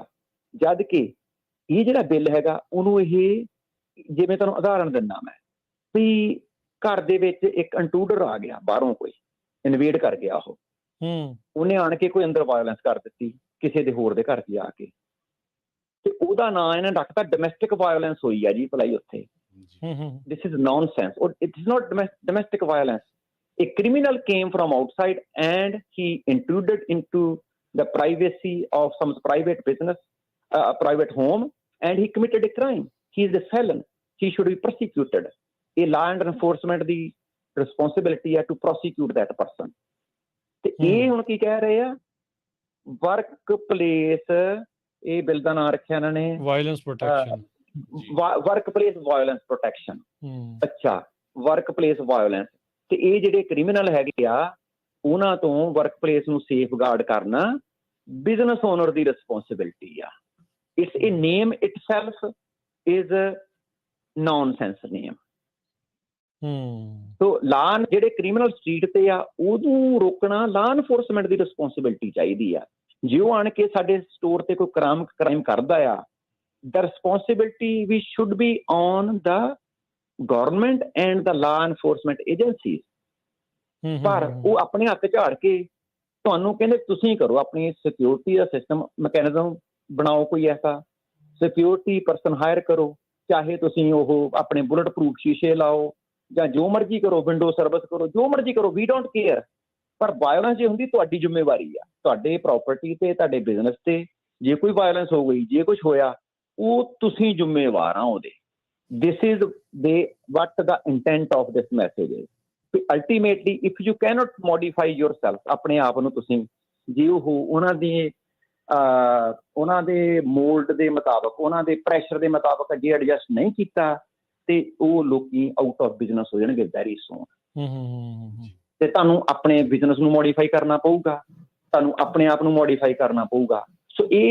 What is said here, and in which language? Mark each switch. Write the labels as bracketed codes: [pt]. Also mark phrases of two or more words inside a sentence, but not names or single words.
[pa] ਜਦ ਕਿ ਇਹ ਜਿਹੜਾ ਬਿੱਲ ਹੈਗਾ ਉਹਨੂੰ ਇਹ, ਜਿਵੇਂ ਤੁਹਾਨੂੰ ਉਦਾਹਰਨ ਦਿੰਦਾ ਮੈਂ, ਵੀ ਘਰ ਦੇ ਵਿੱਚ ਇੱਕ ਇੰਟਰੂਡਰ ਆ ਗਿਆ ਬਾਹਰੋਂ, ਕੋਈ ਇਨਵੇਡ ਕਰ ਗਿਆ, ਉਹਨੇ ਆਣ ਕੇ ਕੋਈ ਅੰਦਰ ਵਾਇਲੈਂਸ ਕਰ ਦਿੱਤੀ ਕਿਸੇ ਦੇ ਹੋਰ ਦੇ ਘਰ 'ਚ ਜਾ ਕੇ, ਤੇ ਉਹਦਾ ਨਾਂ ਇਹਨੇ ਰੱਖਤਾ [en] domestic violence [pa] ਹੋਈ ਆ ਜੀ ਭਲਾਈ ਉੱਥੇ। [en] This is nonsense, or it is not domestic violence. A criminal came from outside and he intruded into the privacy of some private business, private home, and he committed a crime. He is a felon. He should be prosecuted. A law and enforcement the responsibility है to prosecute that person. [pa] ਤੇ ਇਹ ਹੁਣ ਕੀ ਕਹਿ ਰਹੇ ਆ, [en] work place, [pa] ਇਹ ਬਿੱਲ ਦਾ ਨਾਂ ਰੱਖਿਆ ਇਹਨਾਂ ਨੇ [en] violence protection, work place violence protection. ਅੱਛਾ, work place violence. [pa] ਤੇ ਇਹ ਜਿਹੜੇ ਕ੍ਰਿਮੀਨਲ ਹੈਗੇ ਆ ਉਹਨਾਂ ਤੋਂ [en] work place [pa] ਨੂੰ ਸੇਫਗਾਰਡ ਕਰਨਾ [en] business owner [pa] ਦੀ ਰਿਸਪੌਂਸਿਬਿਲਿਟੀ ਆ। [en] It's a name itself is nonsense name. so law [pa] ਜਿਹੜੇ [en] criminal street [pa] ਤੇ ਆ ਉਹਨੂੰ ਰੋਕਣਾ [en] law enforcement [pa] ਦੀ ਰਿਸਪੌਂਸਿਬਿਲਿਟੀ ਚਾਹੀਦੀ ਆ। ਜੇ ਉਹ ਆਣ ਕੇ ਸਾਡੇ ਸਟੋਰ ਤੇ ਕੋਈ ਕ੍ਰਾਈਮ ਕਰਦਾ ਆ, [en] the responsibility we should be on the government and the law enforcement agencies. [pa] ਪਰ ਉਹ ਆਪਣੇ ਹੱਥ ਝਾੜ ਕੇ ਤੁਹਾਨੂੰ ਕਹਿੰਦੇ ਤੁਸੀਂ ਕਰੋ, ਆਪਣੀ ਸਿਕਿਉਰਿਟੀ ਦਾ [en] system mechanism [pa] ਬਣਾਓ, ਕੋਈ ਐਸਾ [en] security person hire [pa] ਕਰੋ, ਚਾਹੇ ਤੁਸੀਂ ਉਹ ਆਪਣੇ [en] bullet proof [pa] ਸ਼ੀਸ਼ੇ ਲਾਓ ਜਾਂ ਜੋ ਮਰਜ਼ੀ ਕਰੋ, [en] window service [pa] ਕਰੋ, ਜੋ ਮਰਜ਼ੀ ਕਰੋ, [en] we don't care. [pa] ਪਰ ਵਾਇਲੈਂਸ ਜੇ ਹੁੰਦੀ ਤੁਹਾਡੀ ਜ਼ਿੰਮੇਵਾਰੀ ਆ, ਤੁਹਾਡੇ ਪ੍ਰਾਪਰਟੀ ਤੇ, ਤੁਹਾਡੇ ਬਿਜ਼ਨਸ ਤੇ ਜੇ ਕੋਈ ਵਾਇਲੈਂਸ ਹੋ ਗਈ, ਜੇ ਕੁਝ ਹੋਇਆ, ਉਹ ਤੁਸੀਂ ਜ਼ਿੰਮੇਵਾਰ ਆ ਉਹਦੇ। [en] This is what the intent of this message is. Ultimately, if you cannot modify yourself, [pa] ਆਪਣੇ ਆਪ ਨੂੰ ਤੁਸੀਂ ਜੇ ਉਹ ਉਹਨਾਂ ਦੇ ਮੋਲਡ ਦੇ ਮੁਤਾਬਕ, ਉਹਨਾਂ ਦੇ ਪ੍ਰੈਸ਼ਰ ਦੇ ਮੁਤਾਬਕ ਜੇ ਐਡਜਸਟ ਨਹੀਂ ਕੀਤਾ ਤੇ ਉਹ ਲੋਕੀ [en] out of business [pa] ਹੋ ਜਾਣਗੇ [en] very soon. [pa] ਤੇ ਤੁਹਾਨੂੰ ਆਪਣੇ ਬਿਜ਼ਨਸ ਨੂੰ ਮੋਡੀਫਾਈ ਕਰਨਾ ਪਊਗਾ, ਤੁਹਾਨੂੰ ਆਪਣੇ ਆਪ ਨੂੰ ਮੋਡੀਫਾਈ ਕਰਨਾ ਪਊਗਾ।